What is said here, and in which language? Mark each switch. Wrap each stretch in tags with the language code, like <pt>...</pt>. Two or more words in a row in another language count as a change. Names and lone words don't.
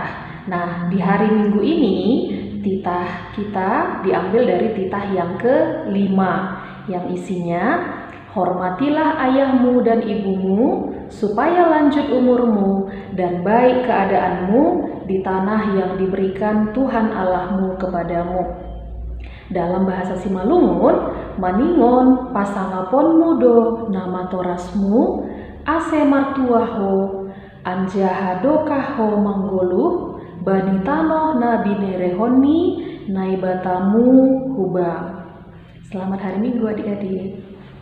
<id>Nah, di hari Minggu ini titah kita diambil dari titah yang ke-5 yang isinya hormatilah ayahmu dan ibumu supaya lanjut umurmu dan baik keadaanmu di tanah yang diberikan Tuhan Allahmu kepadamu.</id> <bts>Dalam bahasa Simalungun, maningon pasangapon mudo nama torasmu, ase martuaho, anjahadokaho manggoluh, banitanoh na binerehoni, naibatamu hubang.</bts> <id>Selamat hari Minggu adik-adik.</id>